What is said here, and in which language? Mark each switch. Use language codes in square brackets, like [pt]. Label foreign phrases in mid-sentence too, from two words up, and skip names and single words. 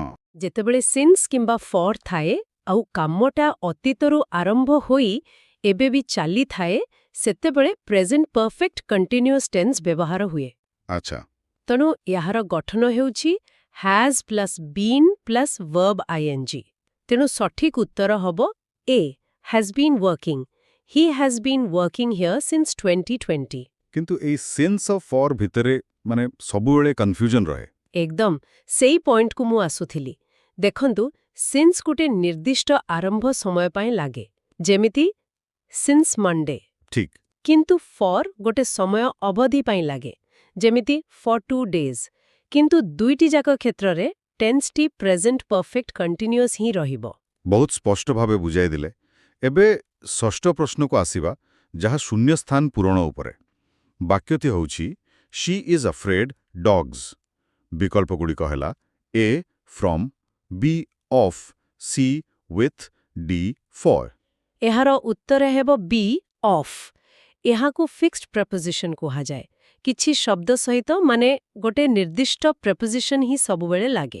[or] ଯେତେବେଳେ ସିନ୍ସ କିମ୍ବା ଫର୍ ଥାଏ ଆଉ କାମଟା ଅତୀତରୁ ଆରମ୍ଭ ହୋଇ ଏବେ ବି ଚାଲିଥାଏ, ସେତେବେଳେ [en] present perfect continuous tense [or] ବ୍ୟବହାର ହୁଏ। ଆଚ୍ଛା। ତେଣୁ ଏହାର ଗଠନ ହେଉଛି [en] has plus been plus verb ing. [or] ତେଣୁ ସଠିକ ଉତ୍ତର ହେବ A, [en] has been working। He has been working here since 2020। [or] କିନ୍ତୁ ଏଇ [en] sense of for [or] ଭିତରେ ମାନେ ସବୁବେଳେ କନଫ୍ୟୁଜନ ରହେ। ଏକଦମ ସେଇ ପଏଣ୍ଟକୁ ମୁଁ ଆସୁଥିଲି। ଦେଖନ୍ତୁ, ସିନ୍ସ ଗୋଟେ ନିର୍ଦ୍ଦିଷ୍ଟ ଆରମ୍ଭ ସମୟ ପାଇଁ ଲାଗେ, ଯେମିତି [en] since Monday. [or] ଠିକ୍। କିନ୍ତୁ ଫର୍ ଗୋଟେ ସମୟ ଅବଧି ପାଇଁ ଲାଗେ, ଯେମିତି [en] for 2 days. [or] କିନ୍ତୁ ଦୁଇଟି ଯାକ କ୍ଷେତ୍ରରେ ଟେନ୍ସଟି [en] present perfect continuous [or] ହିଁ ରହିବ। ବହୁତ ସ୍ପଷ୍ଟ ଭାବେ ବୁଝାଇ ଦେଲେ। ଏବେ ଷଷ୍ଠ ପ୍ରଶ୍ନକୁ ଆସିବା, ଯାହା ଶୂନ୍ୟ ସ୍ଥାନ ପୂରଣ ଉପରେ। ବାକ୍ୟଟି ହେଉଛି [en] she is afraid dogs. [or] ବିକଳ୍ପଗୁଡ଼ିକ ହେଲା [en] A from, B of, C with, D for। [or] ଏହାର ଉତ୍ତର ହେବ [en] B of. [or] ଏହାକୁ [en] fixed preposition [or] କୁହାଯାଏ। କିଛି ଶବ୍ଦ ସହିତ ମାନେ ଗୋଟେ ନିର୍ଦ୍ଦିଷ୍ଟ ପ୍ରେପୋଜିସନ୍ ହିଁ ସବୁବେଳେ ଲାଗେ।